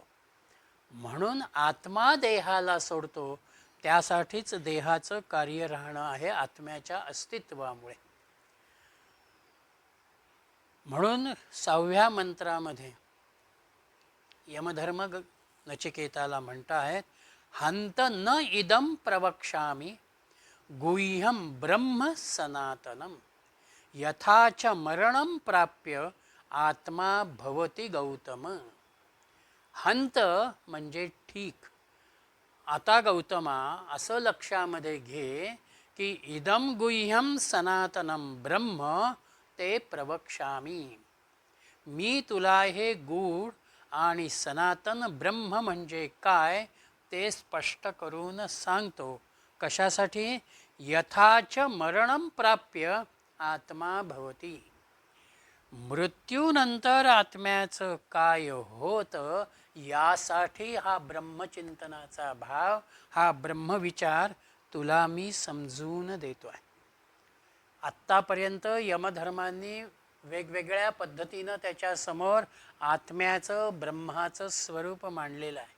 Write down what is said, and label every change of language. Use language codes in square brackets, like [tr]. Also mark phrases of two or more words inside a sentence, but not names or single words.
[mr] म्हणून आत्मा देहाला सोडतो, त्यासाठीच देहाचं कार्य राहणं आहे आत्म्याच्या अस्तित्वामुळे. म्हणून 6व्या मंत्रामध्ये यमधर्म नचिकेताला म्हणतायत, [sa] हंत न इदं प्रवक्ष्यामि गुह्यं ब्रह्म सनातनम यथाच मरणं प्राप्य आत्मा भवति गौतम. [mr] हंत म्हणजे ठीक. आता गौतमा असं लक्षामध्ये घे की [sa] इदं गुह्यं सनातनं ब्रह्म ते प्रवक्ष्यामि. [mr] मी तुला हे गूढ आणि सनातन ब्रह्म म्हणजे काय ते स्पष्ट करून सांगतो. कशासाठी? [sa] यथाच मरणं प्राप्य आत्मा भवति. [mr] मृत्यूनंतर आत्म्याचं काय होतं यासाठी हा ब्रह्मचिंतनाचा भाव, हा ब्रह्मविचार तुला मी समजून देतो आहे. आत्तापर्यंत यमधर्मांनी वेगवेगळ्या पद्धतीनं त्याच्यासमोर आत्म्याचं ब्रह्माचं स्वरूप मांडलेलं आहे.